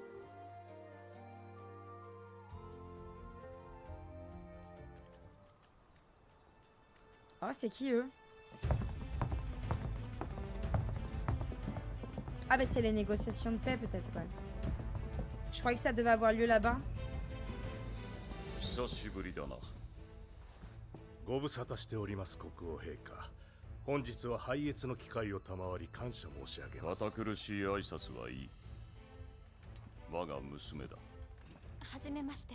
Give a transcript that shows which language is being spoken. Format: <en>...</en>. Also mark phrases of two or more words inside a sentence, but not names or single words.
<fr>Oh, c'est qui, eux? Ah, bah, c'est les négociations de paix, peut-être, ouais. Je croyais que ça devait avoir lieu là-bas.</fr> <ja>久しぶりだな。ご無沙汰しております国王陛下。本日は拝謁の機会を賜り感謝申し上げます。堅苦しい挨拶はいい。我が娘だ。はじめまして。</ja>